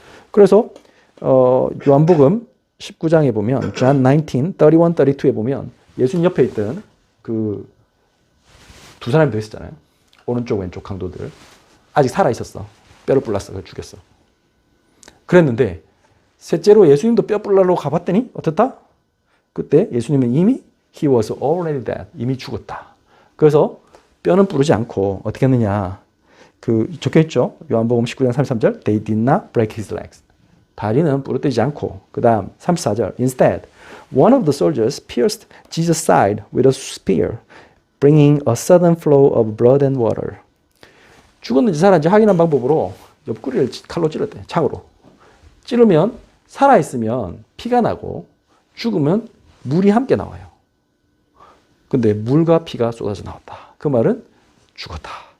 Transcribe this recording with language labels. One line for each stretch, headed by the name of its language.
Korean: 그래서 요한복음 19장에 보면 John 19, 31, 32에 보면 예수님 옆에 있던 그 두 사람이 더 있었잖아요. 오른쪽 왼쪽 강도들. 아직 살아있었어. 뼈를 불랐어. 그걸 죽였어. 그랬는데 셋째로 예수님도 뼈 불라러 가봤더니 어떻다? 그때 예수님은 이미
English: He was already dead.
Korean: 이미 죽었다. 그래서 뼈는 부르지 않고 어떻게 했느냐. 그 적혀있죠. 요한복음 19장 33절
English: They did not break his legs.
Korean: 다리는 부러뜨리지 않고 그 다음 34절
English: Instead, one of the soldiers pierced Jesus' side with a spear, bringing a sudden flow of blood and water.
Korean: 죽었는지 살았는지 확인한 방법으로 옆구리를 칼로 찔렀대. 창으로. 찌르면 살아있으면 피가 나고 죽으면 물이 함께 나와요. 근데 물과 피가 쏟아져 나왔다. 그 말은 죽었다.